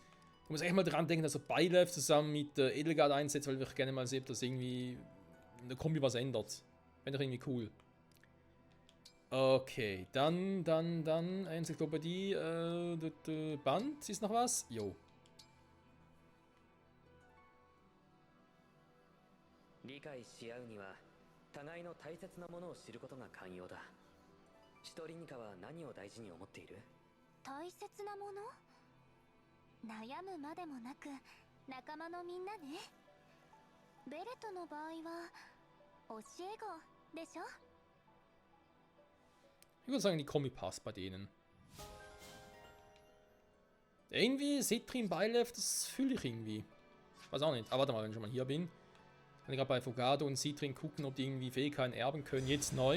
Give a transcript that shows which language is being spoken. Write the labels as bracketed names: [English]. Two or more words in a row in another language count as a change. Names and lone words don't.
[German] Ich muss echt mal dran denken, dass er Beile zusammen mit Edelgard einsetzt, weil ich gerne mal sehe, ob das irgendwie in der Kombi was ändert. Wäre doch irgendwie cool. Okay, dann Enzyklopädie, Band, ist noch was? Jo. [Japanese] 理解し合うには互いの大切なものを知ることが肝要だ。シトリニカは何を大事に思っている？大切なもの？悩むまでもなく仲間のみんなね。ベレトの場合は教え子でしょ？ [German] Ich würde sagen, die Kombi passt bei denen. Irgendwie Citrin Beilev, das fühle ich irgendwie. Weiß auch nicht. Aber warte mal, wenn ich schon mal hier bin. Kann ich gerade bei Fogado und Citrin gucken, ob die irgendwie Fähigkeiten erben können. Jetzt neu.